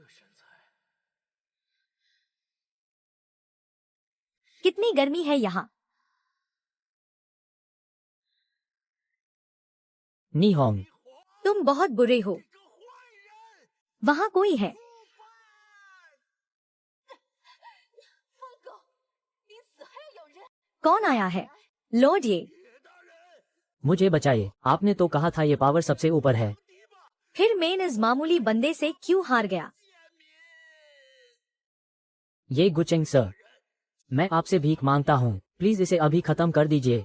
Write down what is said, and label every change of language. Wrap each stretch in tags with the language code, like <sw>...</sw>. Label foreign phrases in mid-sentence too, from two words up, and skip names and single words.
<hi>कितनी गर्मी है यहाँ। नी होंग, तुम बहुत बुरे हो। वहाँ कोई है।</hi> <zh>疯狗，临死还要咬人。</zh> <hi>कौन आया है? लॉर्ड ये। मुझे बचाइए। आपने तो कहा था ये पावर सबसे ऊपर है। फिर मेन इस मामूली बंदे से क्यों हार गया? ये गुचेंग सर, मैं आपसे भीख मांगता हूँ, प्लीज इसे अभी खत्म कर दीजिए।</hi>